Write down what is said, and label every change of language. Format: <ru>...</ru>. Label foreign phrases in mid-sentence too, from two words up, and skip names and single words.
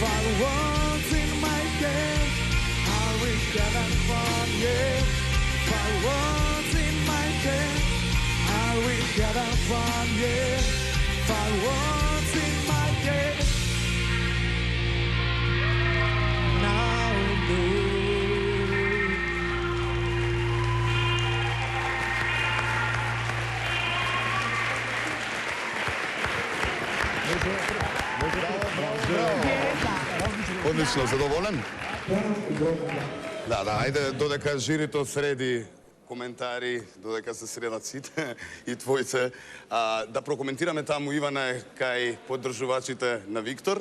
<en>Fireworks in my head, are we having fun yet? Fireworks in my head, are we having fun yet? Fireworks in my head, now and then.</en> <mk>Одлично, задоволен? Да, ајде додека жирито среди коментари, додека се средат сите и твојце, да прокоментираме таму Иване кај поддржувачите на Виктор.</mk>